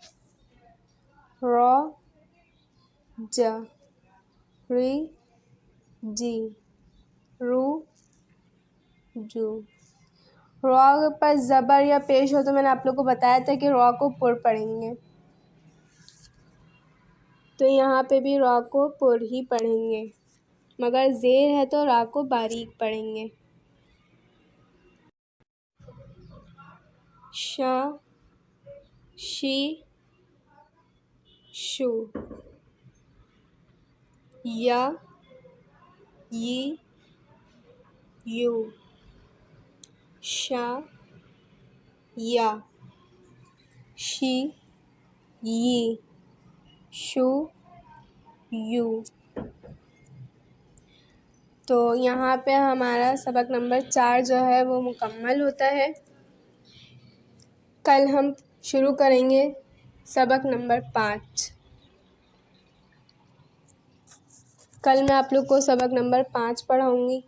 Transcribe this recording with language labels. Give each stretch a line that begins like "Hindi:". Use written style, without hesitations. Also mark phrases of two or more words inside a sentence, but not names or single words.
Arabic: را جا ری جی رو جو.
Urdu: را پر زبر یا پیش ہو تو میں نے آپ لوگ کو بتایا تھا کہ را کو پر پڑھیں گے. تو یہاں پہ بھی را کو پر ہی پڑھیں گے مگر زیر ہے تو را کو باریک پڑھیں گے.
Arabic: شا شی شو. یا ی یو. شا یا شی ی شو یو.
Urdu: تو یہاں پہ ہمارا سبق نمبر 4 جو ہے وہ مکمل ہوتا ہے. کل ہم شروع کریں گے سبق نمبر 5. کل میں آپ لوگ کو سبق نمبر 5 پڑھاؤں گی.